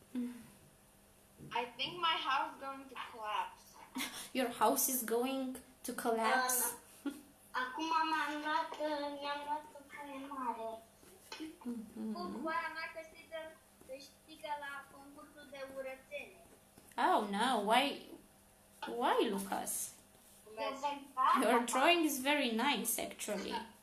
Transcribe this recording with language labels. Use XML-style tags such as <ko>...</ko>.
<en>I think my house is going to collapse. Your house is going to collapse.</en> <ro>Acum mi-am luat o foaie mare. Cu foaia mea câștigă la concursul de urățenie.</ro> <en>Oh no, why, Lucas? Your drawing is very nice, actually.</en>